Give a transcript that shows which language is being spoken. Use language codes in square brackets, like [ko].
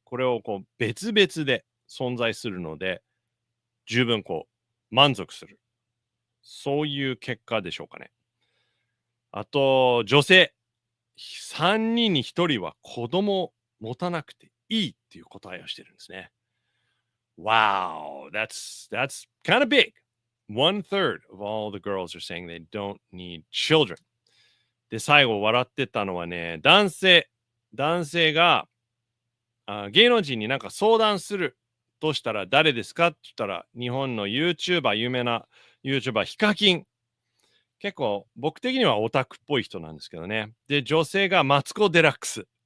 [ja] これをこう別々で存在するので、十分こう満足する。そういう結果でしょうかね。あと、女性。 3人に1人は子供を持たなくていいっていう答えをしてるんですね。 [en] Wow, that's kind of big. 1/3 of all the girls are saying they don't need children. [ja] で、最後笑ってたのはね、男性が芸能人になんか相談するとしたら誰ですかって言ったら、日本の YouTuber、有名な YouTuber、ヒカキン。結構僕的にはオタクっぽい人なんですけどね。で、女性がマツコ・デラックス。